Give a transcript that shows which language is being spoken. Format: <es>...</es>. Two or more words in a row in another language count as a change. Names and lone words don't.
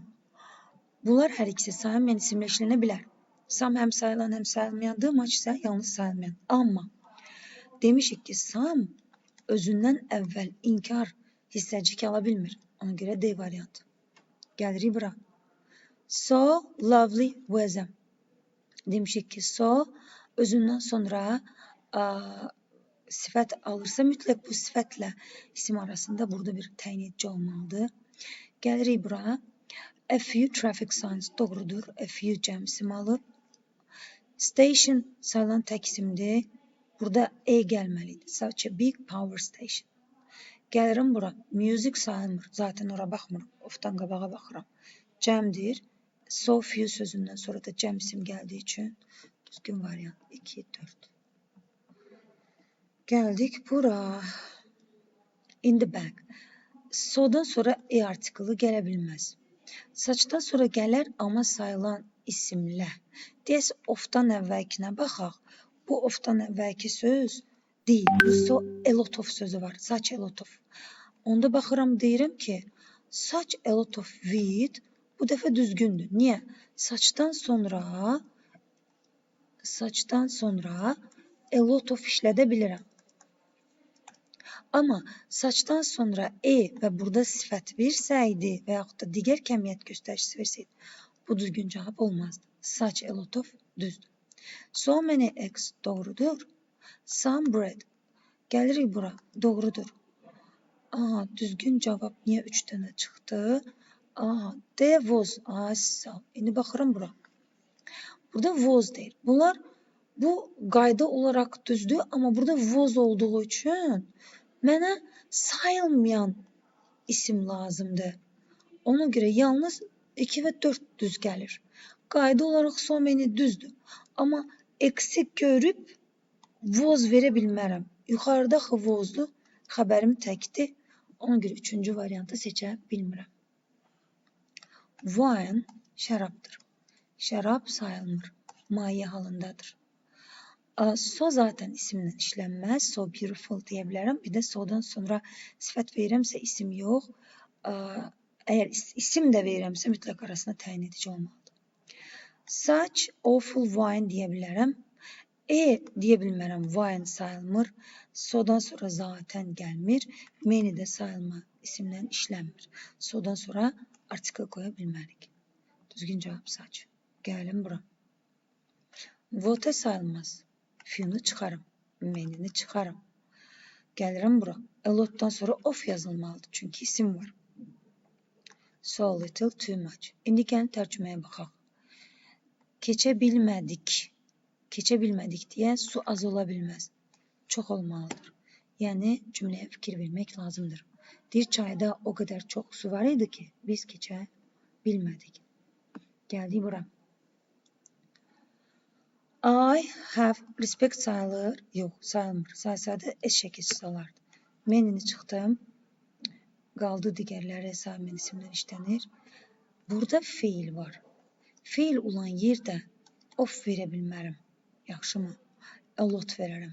<az>Bunlar hər ikisi sayılmayan isimlə işlənə bilər. Some həm sayılan, həm sayılmayandır. Much isə yalnız sayılmayan. Amma demişik ki, some özündən əvvəl inkar hissəcik ala bilmir. Ona görə D variant. Gəlirik bura.</az> <en>So lovely weather.</en> <az>Demişik ki, so özündən sonra sifət alırsa, mütləq bu sifətlə isim arasında burada bir təyin edici olmalıdır. Gəlirik bura.</az> <en>A few traffic signs doğrudur. A few</en> <az>cəm isim alır. Station sayılan tək isimdir. Burada E gəlməlidir.</az> <en>Such a big power station.</en> <az>Gəlirim bura. Music sayılmır. Zaten ora baxmıram. Ofdan qabağa baxıram. Cəmdir.</az> <en>So few</en> <az>sözündən sonra da cəm isim gəldiyi üçün düzgün variant 2, 4. Gəldik bura.</az> <en>In the back.</en> <az>So'dan sonra E artiklı gələ bilməz. Saçdan sonra gələr, amma sayılan isimlə. Deyəsə, ofdan əvvəlkinə baxaq. Bu ofdan əvvəlki söz deyil. Bu</az> <en>so a lot of</en> <az>sözü var.</az> <en>Such a lot of.</en> <az>Onda baxıram, deyirəm ki,</az> <en>such a lot of with</en> <az>bu dəfə düzgündür. Niyə? Saçdan sonra</az> <en>a lot of</en> <az>işlədə bilirəm. Amma saçdan sonra e və burada sifət versəydi və yaxud da digər kəmiyyət göstəricisi versəydi, bu düzgün cavab olmazdı.</az> <en>Such a lot of</en> <az>düzdür.</az> <en>So many eggs</en> <az>doğrudur.</az> <en>Some bread.</en> <az>Gəlirik bura. Doğrudur. Aha, düzgün cavab niyə 3 dənə çıxdı?</az> <en>Aha, there was.</en> <az>Aha, sağ. İndi baxıram bura. Burada was deyir. Bunlar bu qayda olaraq düzdür, amma burada was olduğu üçün mənə sayılmayan isim lazımdır. Ona görə yalnız 2 və 4 düz gəlir. Qayda olaraq</az> <en>so many</en> <az>düzdür. Amma eksik görüb was verə bilmərəm. Yuxarıda was'dur, xəbərim təkdir. Ona görə 3-cü variantı seçə bilmirəm. Wine şərabdır. Şərab sayılmır. Maye halındadır. So zaten isimlə işlənməz.</az> <en>So beautiful</en> <az>deyə bilərəm. Bir də so'dan sonra sifət verirəmsə isim yox. Əgər isim də verirəmsə mütləq arasında təyin edici olmalıdır.</az> <en>Such awful wine</en> <az>deyə bilərəm. Deyə bilmərəm. Wine sayılmır. So'dan sonra zaten gəlmir. Many də sayılma isimlə işlənmir. So'dan sonra artikel qoya bilmərik. Düzgün cavab such. Gəlin bura. Water sayılmaz. Few'nu çıxarım. Many'ni çıxarım. Gəlirəm bura. A lot'dan sonra of yazılmalıdır. Çünki isim var.</az> <en>So little, too much.</en> <az>İndi gəlin tərcüməyə baxaq. Keçə bilmədik. Keçə bilmədik deyə su az ola bilməz. Çox olmalıdır. Yəni cümləyə fikir vermək lazımdır. Bir çayda o qədər çox su var idi ki, biz keçə bilmədik. Gəldik bura.</az> <en>I have respect</en> <az>sayılır. Yox, sayılmır. Sayılsaydı S şəkilsi salardı. Menini çıxdım. Qaldı digərləri sayılmayan isimlər işlənir. Burada feil var. Feil olan yerdə of verə bilmərəm. Yaxşımı?</az> <en>A lot</en> <az>verərəm.</az>